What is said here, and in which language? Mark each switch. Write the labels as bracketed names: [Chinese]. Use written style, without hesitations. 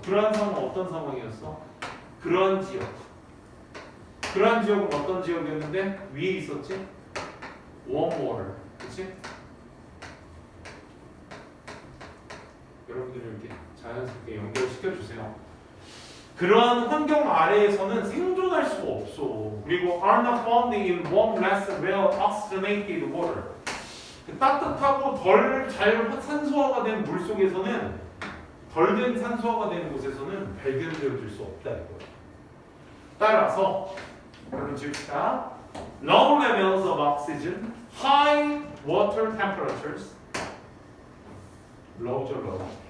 [Korean] 그러한 상황은 어떤 상황이었어? 그러한 지역. 그러한 지역은 어떤 지역이었는데 위에 있었지? [English] warm water. [Korean] 그치? 여러분들이 이렇게 자연스럽게 연결시켜 주세요. 그러한 환경 아래에서는 생존할 수가 없어. [English] 그리고 are not found in warm, less well oxygenated water. [Korean] 따뜻하고 덜 잘 산소화가 된 물 속에서는 덜 된 산소화가 되는 곳에서는 발견되어질 수 없다 이거예요. 따라서 여러분 지읍시다. [English] Low levels of oxygen, high water temperatures. low죠 low.